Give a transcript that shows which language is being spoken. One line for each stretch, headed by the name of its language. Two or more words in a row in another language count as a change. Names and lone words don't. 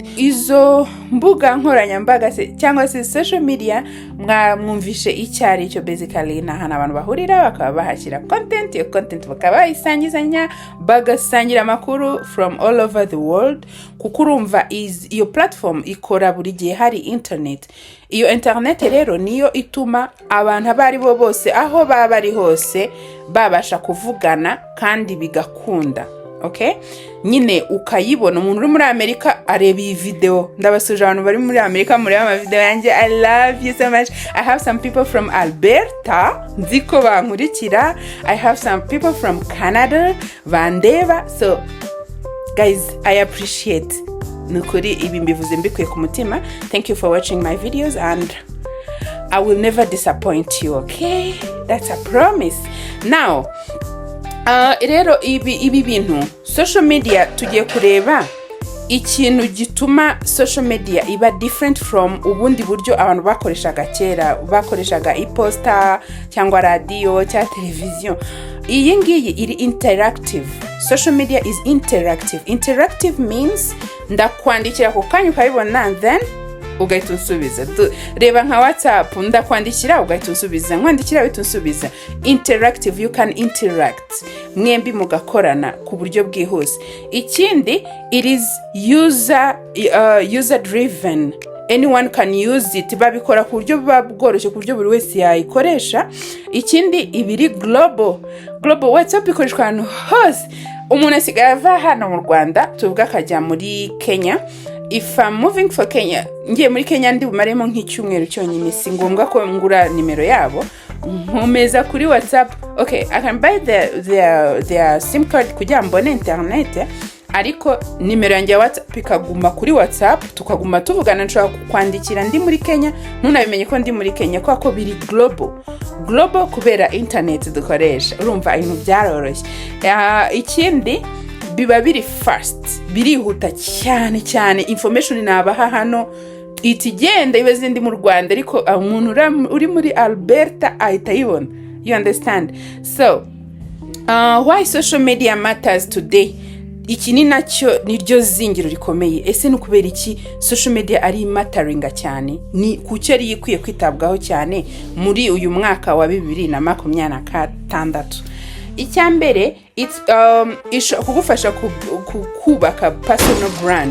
Kinyarwanda: Izo mbuga nkoranyambaga cyangwa se
English: social media
Kinyarwanda: mwumvishe icyari cyo basically na hana abantu bahurira bakaba bahashyira content. Iyo content bakaba bayisangizanya, bagasangira amakuru
English: from all over the world,
Kinyarwanda: kuko urumva iyo platform ikora buri gihe hari internet. Iyo internet rero niyo ituma abantu abari bo bose aho baba bari hose babasha kuvugana kandi bigakunda. Okay, nyine ukayibona. Umuntu uri muri Amerika areba iyi video, ndabasuje abantu bari muri Amerika muri ama video yanjye.
English: I love you so much. I have some people from Alberta
Kinyarwanda: nziko bankurikira.
English: I have some people from Canada bandeba. So guys, I appreciate
Kinyarwanda: nukuri ibi mbivuze mbikuye ku mutima.
English: Thank you for watching my videos and I will never disappoint you, okay? That's a promise. Now,
Kinyarwanda: rero ibi bintu
English: social media
Kinyarwanda: tugiye kureba ikintu gituma
English: social media
Kinyarwanda: iba different from ubundi buryo abantu bakoreshaga kera, bakoreshaga iposta cyangwa radio cyangwa television. Iyi ngiyi iri interactive.
English: Social media is interactive. Interactive means
Kinyarwanda: ndakwandikira ku kanya ukabibona then ugahita unsubiza. Reba nka WhatsApp, ndakwandikira ugahita unsubiza, nkwandikira ugahita unsubiza.
English: Interactive, you can interact,
Kinyarwanda: mwembi mugakorana ku buryo bwihuse. Ikindi,
English: it is user driven. Anyone can use it.
Kinyarwanda: Babikora ku buryo bworoshye, ku buryo buri wese yayikoresha. Ikindi, ibiri global. WhatsApp ikoreshwa ahantu hose. Umuntu asigaye ava hano mu Rwanda tuvuga akajya muri Kenya.
English: If I'm moving for Kenya,
Kinyarwanda: ngiye muri Kenya ndi bumaremo nk'icyumweru cyonyine, si ngombwa ko ngura nimero yabo, nkomeza kuri WhatsApp.
English: Okay, I can buy their SIM card
Kinyarwanda: kugira mbone internet, ariko nimero yanjye ya WhatsApp ikaguma kuri WhatsApp, tukaguma tuvugana. Nshobora kwandikira ndi muri Kenya, ntunabimenye ko ndi muri Kenya, kuko biri global kubera internet dukoresha. Urumva ibintu byaroroshye. Ikindi, biba biri fast, birihuta cyane. Information nabaha hano itigenda ibaze ndi mu Rwanda, ariko umuntu uri muri Alberta ahita yibona.
English: You understand? So why social media matters today?
Kinyarwanda: Iki ni nacyo niryo zingiro rikomeye. Ese nukubera iki
English: social media
Kinyarwanda: ari matteringa cyane? Ni kucyo ari ikwiye kwitabwaho cyane muri uyu mwaka wa 2026. Icyambere, it's kugufasha kubaka
English: personal brand.